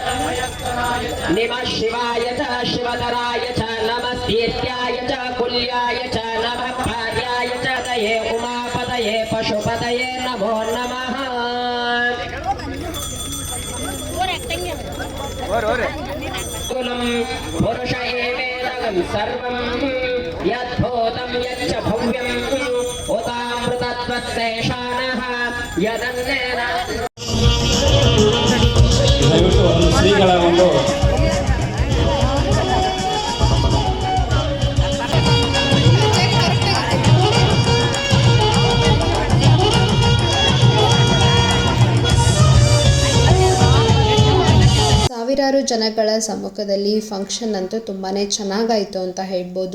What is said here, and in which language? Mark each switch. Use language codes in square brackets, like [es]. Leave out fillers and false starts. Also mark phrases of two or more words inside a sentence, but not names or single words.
[sa] नमः शिवाय च शिवतराय च नमः कीर्त्याय च कुल्याय च नमः कार्याय च तये उमापतये पशुपतये नमो नमः कुलं पुरुष एवेदं सर्वं यद्भूतं यच्च भव्यं उतामृतत्वस्येषानः यदन्नेन [kn] ದಯವಿಟ್ಟು ಒಂದು ಶ್ರೀಗಳ ಒಂದು ಸಾವಿರಾರು ಜನಗಳ ಸಮ್ಮುಖದಲ್ಲಿ ಫಂಕ್ಷನ್ ಅಂತೂ ತುಂಬಾ ಚೆನ್ನಾಗಾಯಿತು ಅಂತ ಹೇಳ್ಬೋದು.